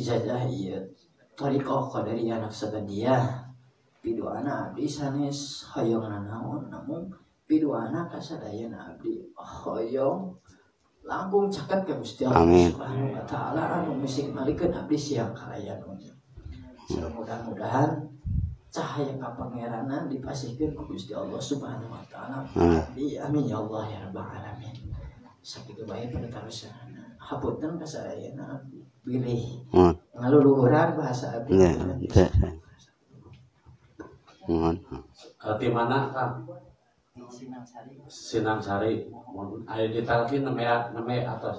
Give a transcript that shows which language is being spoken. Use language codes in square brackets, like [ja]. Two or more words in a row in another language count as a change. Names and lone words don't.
[su] ijazah ieu thariqah qadariyah naqsabandiyah abdi doana abdi sanes hoyong nanaon namun abdi doana kasadayana abdi hoyong langkung caket ka Gusti Allah [ar] Subhanahu wa taala [su] anu misik malikeun abdi siang kalayanuna mudah-mudahan cahaya kapangeranan dipasihkeun ku Gusti Allah [ar] Subhanahu wa taala. Amin ya Allah ya rabbal alamin. [su] Sakitu bae panatarosanana. Hapunten ka sadayana bilih. Ngaluluhuran bahasa abdi. Di mana Kang? Sinang Sari. Aya ditalkin neme atas.